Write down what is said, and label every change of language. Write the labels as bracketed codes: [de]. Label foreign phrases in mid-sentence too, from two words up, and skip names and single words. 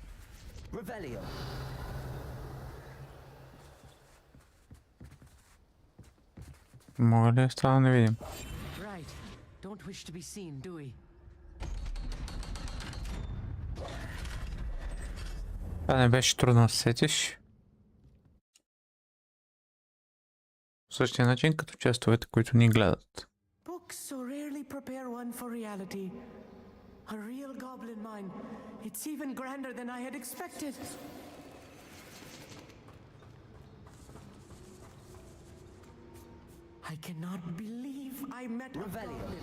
[en] Revelio. [bg] Мога ли да става невидим? [en] Right. Don't wish to be seen, do we? [bg] Това не беше трудно да се сетиш. По същия начин като честовете, които ни гледат. [en] Books so rarely prepare one for reality. A real goblin mine. It's even grander than I had expected. I cannot believe I met a goblin.